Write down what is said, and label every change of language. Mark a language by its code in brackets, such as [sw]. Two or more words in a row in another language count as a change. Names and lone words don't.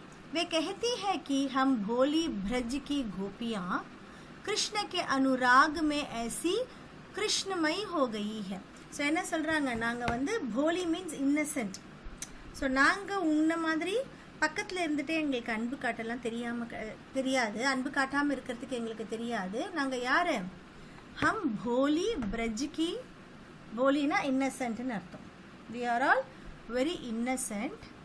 [hi] वे कहती है कि हम भोली ब्रज की गोपियाँ कृष्ण के अनुराग में ऐसी कृष्णमयी हो गई है. [ta] ஸோ என்ன சொல்கிறாங்க, நாங்கள் வந்து போலி [en] means innocent. [ta] ஸோ நாங்கள் உன்ன மாதிரி பக்கத்தில் இருந்துகிட்டே எங்களுக்கு அன்பு காட்டலாம் தெரியாது, அன்பு காட்டாமல் இருக்கிறதுக்கு எங்களுக்கு தெரியாது. நாங்கள் யார், [hi] हम भोली ब्रज की. [ta] போலினா இன்னசென்ட்னு அர்த்தம். [en] we are all very innocent.